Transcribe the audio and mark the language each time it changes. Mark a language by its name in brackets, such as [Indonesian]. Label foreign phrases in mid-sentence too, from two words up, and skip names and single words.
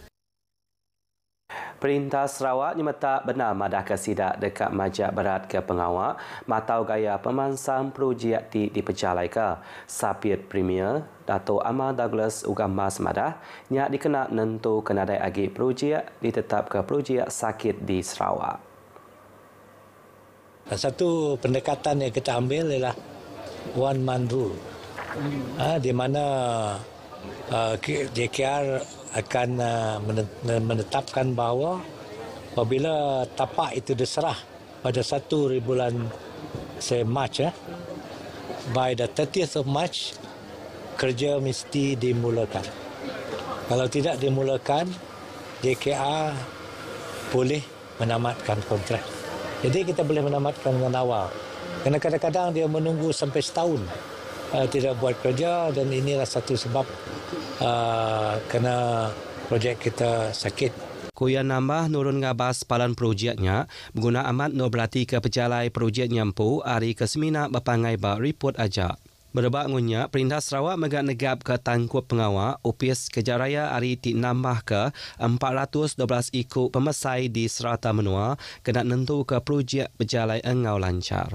[Iban] Perintah Sarawak nyemeta benar madah ke SIDA dekat majak berat ke pengawak matau gaya pemansang projek di pejalai ke. Sapir Premier Dato' Amar Douglas Ugamas madah nyak dikena nentu kenadai agi projek ditetap ke projek sakit di Sarawak. [Malay] Satu pendekatan yang kita ambil ialah [English] one man rule. [Malay] Di mana JKR akan menetapkan bahawa apabila tapak itu diserah pada 1 bulan Mac, [English] by the 30th of March, [Malay] kerja mesti dimulakan. Kalau tidak dimulakan, JKR boleh menamatkan kontrak. Jadi kita boleh menamatkan dengan awal. Kerana kadang-kadang dia menunggu sampai setahun tidak buat kerja dan inilah satu sebab kena projek kita sakit. [Iban] Kuya nambah nurun ngabas palan projeknya berguna amat no berarti ke pejalai projek nyampu hari ke semina berpangai bak report aja. Berbak ngunya, Perintah Sarawak megak negap ke tangkup pengawak upis kejaraya hari ti nambah ke 412 ikut pemesai di serata menua kena nentu ke projek berjalai engau lancar.